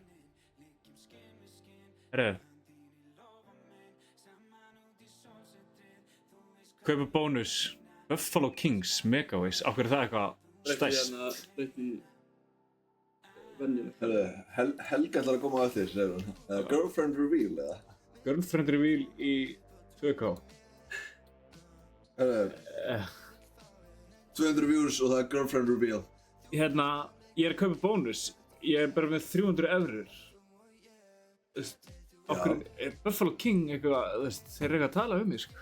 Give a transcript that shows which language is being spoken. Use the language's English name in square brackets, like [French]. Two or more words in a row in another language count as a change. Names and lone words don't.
[Icelandic] Herru. Kaupa bónus. Buffalo Kings Megaways. Á hverju er það eitthvað stærst? Breytti venjulegt. Herru, Helga ætlar að koma á eftir, segir hún. [English] Girlfriend reveal, [Icelandic] eða? [English] Girlfriend reveal [Icelandic] í 2K. Herru, 200 views og það er [English] girlfriend reveal. [Icelandic] Hérna, ég er að kaupa bónus. Ég er bara með 300 eurur. Þú veist, okkur er Buffalo King eitthvað, þú veist, þeir eru eitthvað að tala mig, sko.